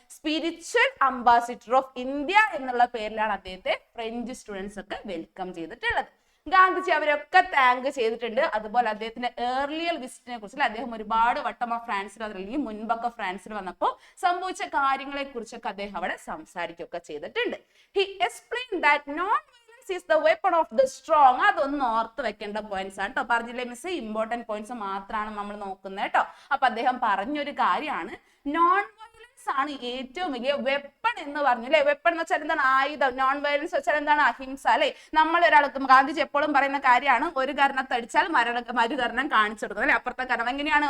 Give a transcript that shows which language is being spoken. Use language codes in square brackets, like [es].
[ml] Spiritual ambassador of India എന്നുള്ള പേരിലാണ് അദ്ദേഹത്തെ ഫ്രഞ്ച് സ്റ്റുഡൻസ് ഒക്കെ വെൽക്കം ചെയ്തിട്ടുള്ളത്. ഗാന്ധിജി അവരൊക്കെ താങ്ക് ചെയ്തിട്ടുണ്ട്. അതുപോലെ അദ്ദേഹത്തിന്റെ ഏർലിയർ വിസിറ്റിനെ കുറിച്ച് അദ്ദേഹം ഒരുപാട് വട്ടം ഫ്രാൻസിൽ അല്ലെങ്കിൽ മുൻപൊക്കെ ഫ്രാൻസിൽ വന്നപ്പോൾ സംഭവിച്ച കാര്യങ്ങളെ കുറിച്ചൊക്കെ അദ്ദേഹം അവിടെ സംസാരിക്കുകയൊക്കെ ചെയ്തിട്ടുണ്ട്. [en] He explain that none is the weapon of the strong. [ml] അതൊന്നും ഓർത്ത് വെക്കേണ്ട പോയിന്റ്സ് ആണ് കേട്ടോ. പറഞ്ഞില്ലേ മിസ്, ഇമ്പോർട്ടന്റ് പോയിന്റ്സ് മാത്രമാണ് നമ്മൾ നോക്കുന്നത് കേട്ടോ. അപ്പൊ അദ്ദേഹം പറഞ്ഞൊരു കാര്യമാണ് നോൺ വയലൻസ് ആണ് ഏറ്റവും വലിയ വെപ്പൺ എന്ന് പറഞ്ഞു അല്ലെ. വെപ്പൺ എന്ന് വെച്ചാൽ എന്താണ്? ആയുധം. നോൺ വയലൻസ് വെച്ചാൽ എന്താണ്? അഹിംസ അല്ലെ. നമ്മൾ ഒരാൾക്ക് ഗാന്ധിജി എപ്പോഴും പറയുന്ന കാര്യമാണ്, ഒരു കരണത്തടിച്ചാൽ മറുകരണം കാണിച്ചു കൊടുക്കുന്നത് അല്ലെ. അപ്പുറത്തെ കരണം എങ്ങനെയാണ്?